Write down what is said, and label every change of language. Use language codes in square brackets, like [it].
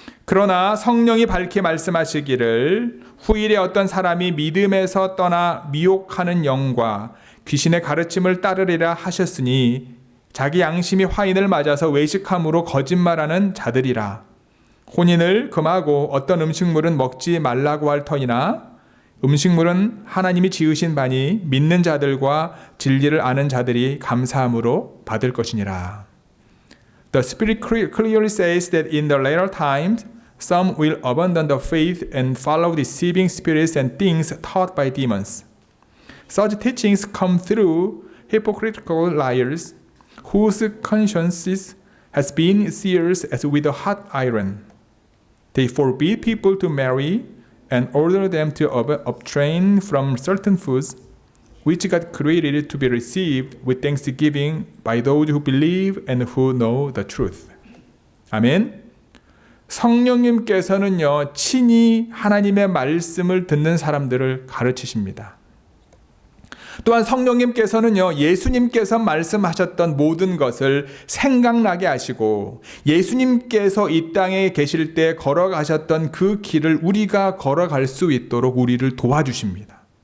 [ko] 그러나 성령이 밝히 말씀하시기를 후일에 어떤 사람이 믿음에서 떠나 미혹하는 영과 귀신의 가르침을 따르리라 하셨으니 자기 양심이 화인을 맞아서 외식함으로 거짓말하는 자들이라. 혼인을 금하고 어떤 음식물은 먹지 말라고 할 터이나 음식물은 하나님이 지으신 바니 믿는 자들과 진리를 아는 자들이 감사함으로 받을 것이니라. [en] The Spirit clearly says that in the later times some will abandon the faith and follow deceiving spirits and things taught by demons. Such teachings come through hypocritical liars whose consciences has been seared as with a hot iron. They forbid people to marry and order them to abstain from certain foods which God created to be received with thanksgiving by those who believe and who know the truth. [ko] 아멘. 성령님께서는요, 친히 하나님의 말씀을 듣는 사람들을 가르치십니다. 또한 성령님께서는요, 예수님께서 말씀하셨던 모든 것을 생각나게 하시고 예수님께서 이 땅에 계실 때 걸어가셨던 그 길을 우리가 걸어갈 수 있도록 우리를 도와주십니다.